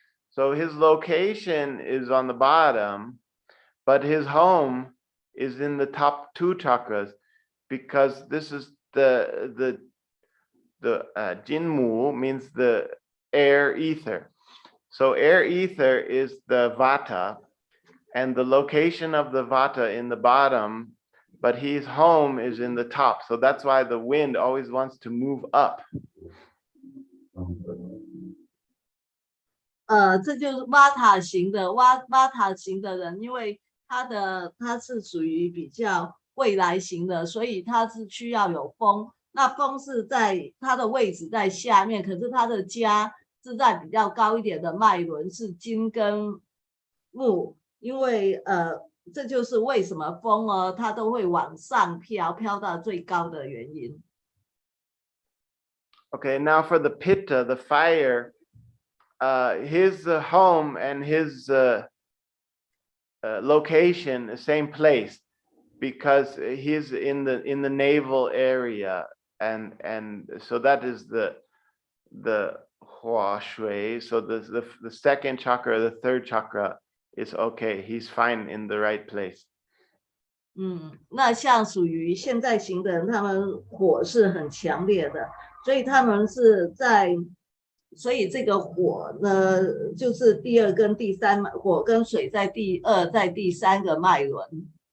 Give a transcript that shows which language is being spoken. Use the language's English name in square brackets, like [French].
[English] So his location is on the bottom, but his home is in the top two chakras, because this is the jinmu means the air ether. So air ether is the vata, and the location of the vata in the bottom, but his home is in the top. So that's why the wind always wants to move up. [Chinese] 这就是瓦塔型的瓦塔型的人，因为他是属于比较未来型的，所以他是需要有风。那风是在他的位置在下面，可是他的家是在比较高一点的脉轮，是金跟木。因为这就是为什么风呢，它都会往上飘，飘到最高的原因。 [English] Okay, now for the pitta, the fire, his home and his location, the same place, because he's in the navel area, and so that is the hua shui. So the second chakra, the third chakra is okay. He's fine in the right place. [Chinese] 那像属于现在型的人，他们火是很强烈的，所以他们是在，所以这个火呢，就是第二跟第三，火跟水在第二，在第三个脉轮。